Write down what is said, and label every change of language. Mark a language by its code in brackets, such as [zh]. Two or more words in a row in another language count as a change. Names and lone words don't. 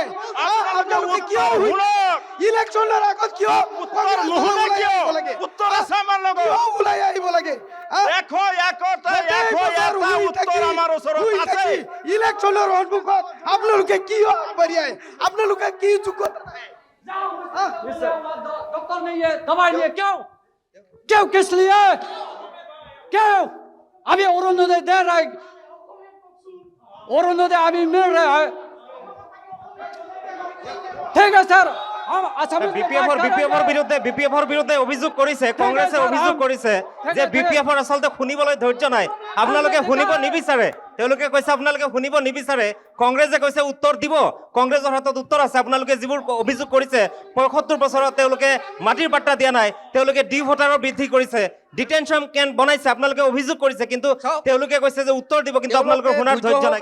[as] আপোনালোকে কিয় শুনক? ইলেকশ্যনৰ আগত কিয় উত্তৰ নুশুনে কিয়? উত্তৰ আছে আমাৰ লগত। ওলাই আহিব লাগে? এটা উত্তৰ আমাৰ ওচৰত আছে। ইলেকশ্যনৰ সন্মুখত আপোনালোকে কি আগবাঢ়িয়াই? আপোনালোকে কি যোগ্যতা? [hi] डॉक्टर नहीं है, दवाई नहीं है, क्यों क्यों किस लिए क्यों? अभी अरुणोदय दे रहा है, अरुणोदय अभी मिल रहा है, ठीक है सर। [as] BPFৰ বিৰুদ্ধে অভিযোগ কৰিছে, কংগ্ৰেছে অভিযোগ কৰিছে যে BPFৰ আচলতে শুনিবলৈ ধৈৰ্য নাই, আপোনালোকে শুনিব নিবিচাৰে। তেওঁলোকে কৈছে আপোনালোকে শুনিব নিবিচাৰে, কংগ্ৰেছে কৈছে উত্তৰ দিব, কংগ্ৰেছৰ হাতত উত্তৰ আছে। আপোনালোকে যিবোৰ অভিযোগ কৰিছে ৭৫ বছৰত তেওঁলোকে মাটিৰ পাট্টা দিয়া নাই, তেওঁলোকে ডি ভোটাৰৰ বৃদ্ধি কৰিছে, ডিটেনশ্যন কেম্প বনাইছে, আপোনালোকে অভিযোগ কৰিছে, কিন্তু তেওঁলোকে কৈছে যে উত্তৰ দিব, কিন্তু আপোনালোকৰ শুনাৰ ধৈৰ্য নাই।